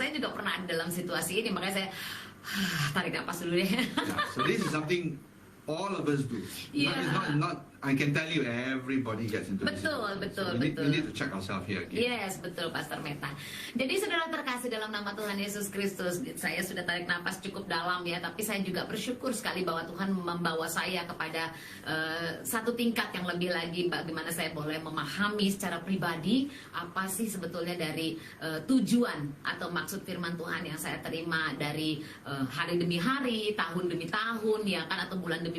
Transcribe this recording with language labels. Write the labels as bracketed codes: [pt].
[id] Saya juga pernah ada dalam situasi ini, makanya saya tarik nafas dulu deh. [en] So this is something all of us do. Not I can tell you everybody gets into this. [id] Betul. [en] We need to check ourselves here again. [id] Yes, betul Pastor Meta. Jadi saudara terkasih dalam nama Tuhan Yesus Kristus, saya sudah tarik nafas cukup dalam ya, tapi saya juga bersyukur sekali bahwa Tuhan membawa saya kepada satu tingkat yang lebih lagi, bagaimana saya boleh memahami secara pribadi apa sih sebetulnya dari tujuan atau maksud firman Tuhan yang saya terima dari hari demi hari, tahun demi tahun ya kan, atau bulan demi